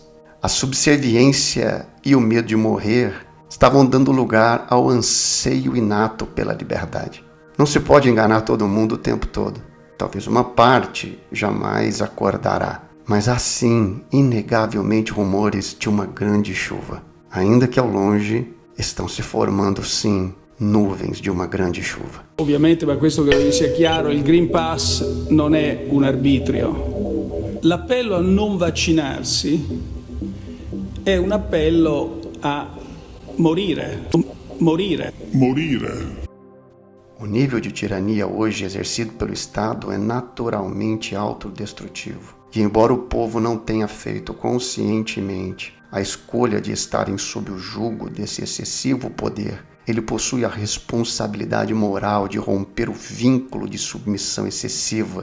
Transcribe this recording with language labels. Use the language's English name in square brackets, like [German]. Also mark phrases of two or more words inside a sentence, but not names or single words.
[Portuguese] A subserviência e o medo de morrer estavam dando lugar ao anseio inato pela liberdade. Não se pode enganar todo mundo o tempo todo. Talvez uma parte jamais acordará. Mas há sim, inegavelmente, rumores de uma grande chuva. Ainda que ao longe, estão se formando sim nuvens di una grande chuva. [Italian] Ovviamente, ma questo che sia chiaro, il Green Pass non è un arbitrio. L'appello a non vaccinarsi è un appello a morire. [Portuguese] O nível de tirania hoje exercido pelo Estado é naturalmente autodestrutivo. E embora o povo não tenha feito conscientemente a escolha de estarem sob o jugo desse excessivo poder, ele possui a responsabilidade moral de romper o vínculo de submissão excessiva.